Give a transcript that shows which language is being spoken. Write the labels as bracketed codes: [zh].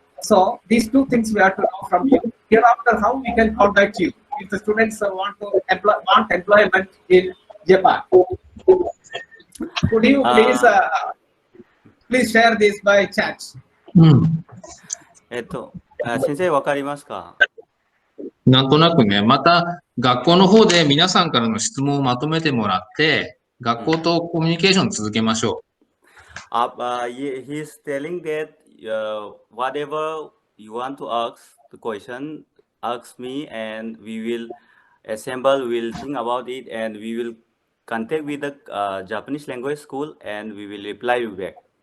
[en] So these two things we have to know from you. Hereafter, how we can contact you if the students want employment in Japan. Could you please share this by chat? [ja] 先生わかりますか？なんとなくね、また学校の方で皆さんからの質問をまとめてもらって、学校とコミュニケーション続けましょう。 [en] He's telling that whatever you want to ask the question, ask me, and we will assemble. We'll think about it, and we will contact with the Japanese language school, and we will reply you back.